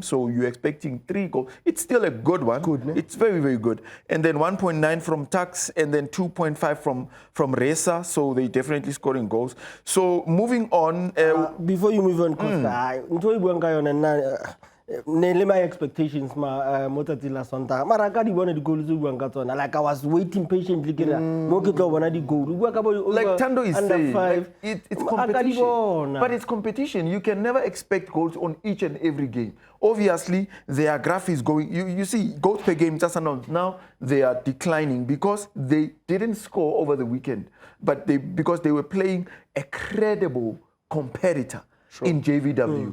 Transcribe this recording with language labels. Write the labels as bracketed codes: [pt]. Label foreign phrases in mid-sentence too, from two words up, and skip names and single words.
[en] So you're expecting 3 goals. It's still a good one. It's very, very good. And then 1.9 from TUKS and then 2.5 from Resa. So they're definitely scoring goals. So moving on. Before you move on, Costa, my expectations [st] motatila sonta mara ka di bona di goal tse buang ka tsona [en] like I was waiting patiently [st] mo ke tlo bona di goal [en] like Tando is saying like it's competition, but it's competition. You can never expect goals on each and every game. Obviously their graph is going, you see goals per game just announced now they are declining because they didn't score over the weekend, but because they were playing a credible competitor in JVW.